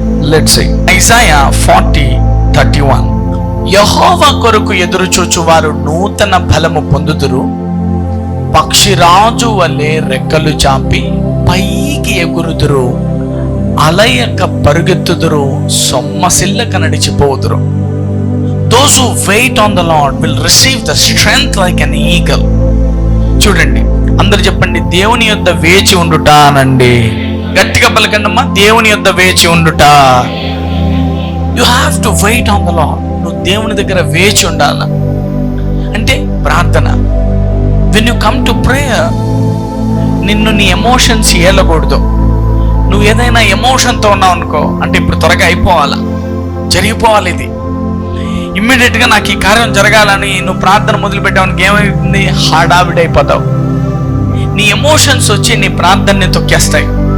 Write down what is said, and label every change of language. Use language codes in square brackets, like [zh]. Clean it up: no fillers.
[en] let's say [te] Isaiah 40:31. యెహోవా కొరకు ఎదురు చూచువారు నూతన బలము పొందుదురు, పక్షిరాజు వలె రెక్కలు చాపి పైకి ఎగురుదురు, అలయక పరుగెత్తుదురు, సొమ్మసిల్లక నడిచిపోదురు. [en] Those who wait on the Lord will receive the strength like an eagle. [te] చూడండి, అందరు చెప్పండి, దేవుని యొద్ద వేచి ఉండుట అనండి. గట్టిగా పలకండమ్మా, దేవుని యొద్ద వేచి ఉండుట. [en] You have to wait on the Lord. [te] నువ్వు దేవుని దగ్గర వేచి ఉండాల. అంటే ప్రార్థన. [en] When you come to prayer, [te] నిన్ను నీ ఎమోషన్స్ ఏలకూడదు. నువ్వు ఏదైనా ఎమోషన్తో ఉన్నావు అనుకో, అంటే ఇప్పుడు త్వరగా అయిపోవాలా, జరిగిపోవాలి, ఇది ఇమ్మీడియట్గా నాకు ఈ కార్యం జరగాలని నువ్వు ప్రార్థన మొదలుపెట్టావనికి ఏమైంది? హడావిడైపోతావు. నీ ఎమోషన్స్ వచ్చి నీ ప్రార్థనని తొక్కేస్తాయి.